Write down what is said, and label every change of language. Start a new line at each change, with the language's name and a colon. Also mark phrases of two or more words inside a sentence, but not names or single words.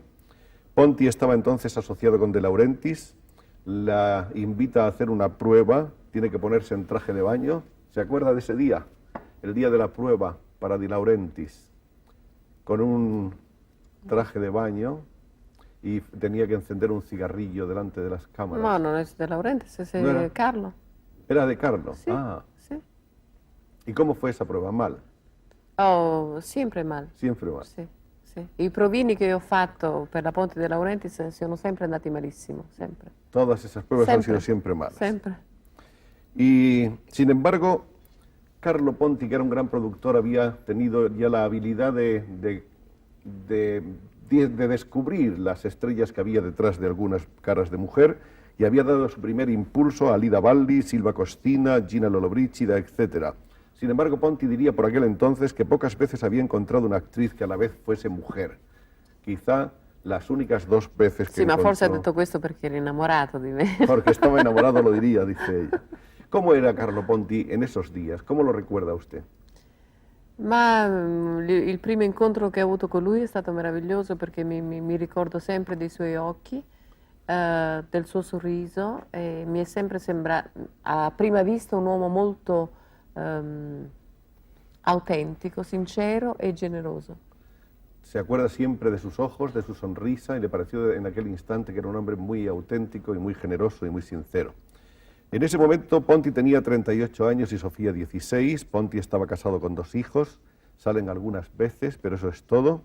Spanish: Ponti estaba entonces asociado con De Laurentiis, la invita a hacer una prueba, tiene que ponerse en traje de baño. ¿Se acuerda de ese día? El día de la prueba para De Laurentiis, con un traje de baño y tenía que encender un cigarrillo delante de las cámaras.
Italian: No, non è De Laurentiis, è
Spanish: No era? Carlo. Era de Carlo.
Italian: Sì, Ah, sì.
Spanish: ¿y cómo fue esa prueba? Mal,
Italian: Oh, sempre mal.
Spanish: siempre mal.
Italian: Sì, sì. I provini che ho fatto per la Ponte De Laurentiis sono sempre andati malissimo, sempre.
Spanish: Todas esas pruebas han
Italian: Sempre.
Spanish: sido siempre malas.
Italian: Sempre.
Spanish: Y sin embargo, Carlo Ponti, que era un gran productor, había tenido ya la habilidad de descubrir las estrellas que había detrás de algunas caras de mujer y había dado su primer impulso a Lida Baldi, Silva Costina, Gina Lollobrigida, etc. Sin embargo, Ponti diría por aquel entonces que pocas veces había encontrado una actriz que a la vez fuese mujer. Quizá las únicas 2 veces que
Italian: Sì, ma forse ha
Spanish: encontró-
Italian: detto questo perché era innamorato di me.
Spanish: Porque estaba enamorado, lo diría, dice ella. ¿Cómo era Carlo Ponti en esos días? ¿Cómo lo recuerda usted?
Italian: Ma il primo incontro che ho avuto con lui è stato meraviglioso perché mi ricordo sempre dei suoi occhi, del suo sorriso e mi è sempre sembrato a prima vista un uomo molto autentico, sincero e generoso.
Spanish: Se acuerda siempre de sus ojos, de su sonrisa, y le pareció en aquel instante que era un hombre muy auténtico y muy generoso y muy sincero. En ese momento Ponti tenía 38 años y Sofía 16. Ponti estaba casado con 2 hijos, salen algunas veces, pero eso es todo.